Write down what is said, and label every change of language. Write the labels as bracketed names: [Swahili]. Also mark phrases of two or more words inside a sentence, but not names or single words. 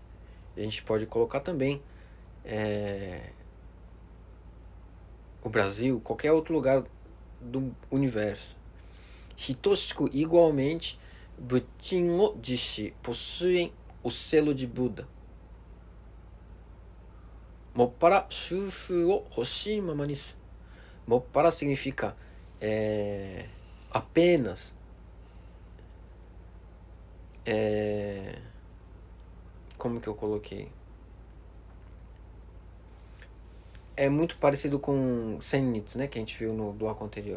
[Portuguese] E a gente pode colocar também o Brasil, qualquer outro lugar do universo. hitoshiku, igualmente, [Japanese] ぶっちん を じし, [Portuguese] possuem o selo de Buda. [Japanese] もっぱら しゅふ を ほしい まま にす. [Portuguese] Moppara significa apenas. Como que eu coloquei? É muito parecido com Senitsu, né, que a gente viu no bloco anterior.